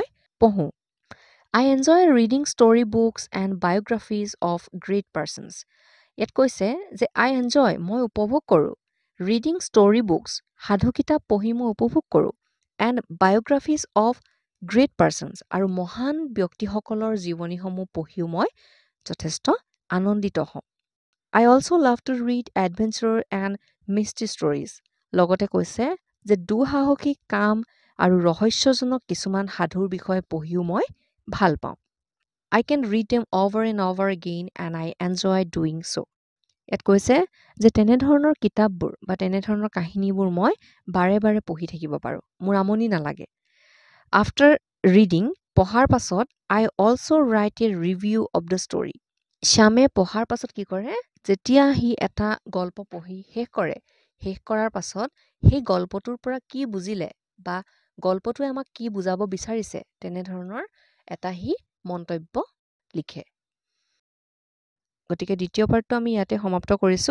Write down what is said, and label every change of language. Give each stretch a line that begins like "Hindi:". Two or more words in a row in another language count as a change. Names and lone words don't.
English: পঢ়ো I enjoy reading story books and biographies of great persons
Assamese: ইয়াত কৈছে যে
English: I enjoy
Assamese: মই উপভোগ কৰো
English: reading story books
Assamese: সাধু কিতাপ পঢ়ি মই উপভোগ কৰো
English: and biographies of great persons
Assamese: আৰু মহান ব্যক্তিসকলৰ জীৱনীসমূহ পঢ়িও মই যথেষ্ট আনন্দিত হওঁ
English: I also love to read adventure and mystery stories.
Assamese: লগতে কৈছে যে দুঃসাহসিক কাম আৰু ৰহস্যজনক কিছুমান সাধুৰ বিষয়ে পঢ়িও মই ভাল পাওঁ।
English: I can read them over and over again and I enjoy doing so.
Assamese: ইয়াত কৈছে যে তেনেধৰণৰ কিতাপবোৰ বা তেনেধৰণৰ কাহিনীবোৰ মই বাৰে বাৰে পঢ়ি থাকিব পাৰোঁ। মোৰ আমনি নালাগে।
English: After reading,
Assamese: পঢ়াৰ পাছত
English: I also write a review of the story.
Assamese: শ্যামে পঢ়াৰ পাছত কি কৰে? যেতিয়া সি এটা গল্প পঢ়ি শেষ কৰে, শেষ কৰাৰ পাছত সেই গল্পটোৰ পৰা কি বুজিলে বা গল্পটোৱে আমাক কি বুজাব বিচাৰিছে তেনেধৰণৰ এটা সি মন্তব্য লিখে। গতিকে দ্বিতীয় পাৰ্টটো আমি ইয়াতে সমাপ্ত কৰিছোঁ।